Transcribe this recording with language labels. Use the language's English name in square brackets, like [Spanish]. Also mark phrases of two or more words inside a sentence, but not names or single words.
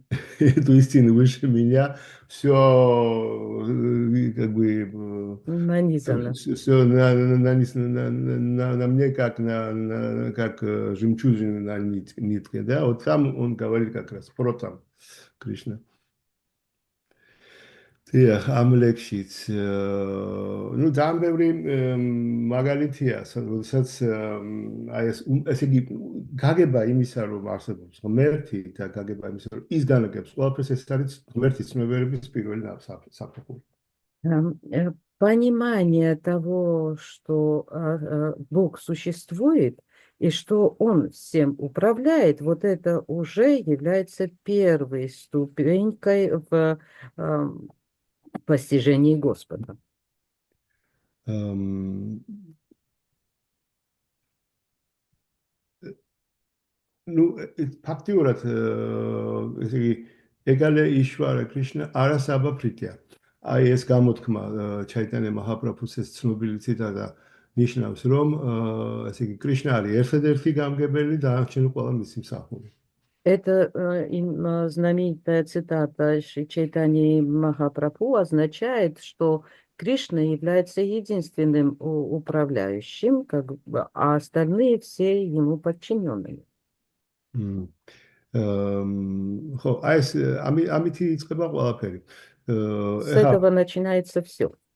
[Russian] Эту истину выше меня, все как бы нанизано. Все нанизано на мне как как жемчужина на нитке, да? Вот там он говорит как раз про там Кришна. [Georgian] დიახ, ამ ლექსშიც ნუ ძალიან ბევრი მაგალითია, როდესაც აი ესე იგი გაგება იმისა, რომ არსებობს ღმერთი და გაგება იმისა, რომ ის განაგებს ყველაფერს, ეს არის ღმერთის ცნობიერების პირველი საფეხური. [Russian] Понимание того, что Бог существует и что Он всем управляет, вот это уже является первой ступенькой в постижении Господа. [Georgian] Ну, фактიურად ესე იგი [Bangla] একলে ঈশ্বর কৃষ্ণ আর সব ভৃত্য. [Georgian] აი ეს გამოთქმა ჩაიტანე მაჰაპრაბჰუს ეს ცნობილი ციტატა ნიშნავს, რომ ესე იგი კრიშნა არის ერთადერთი გამგებელი და დანარჩენი ყველა მისი მსახური. [Russian] Эта знаменитая цитата Шри Чайтаньи Махапрабху означает, что Кришна является единственным управляющим, а остальные все ему подчиненные. С этого начинается все.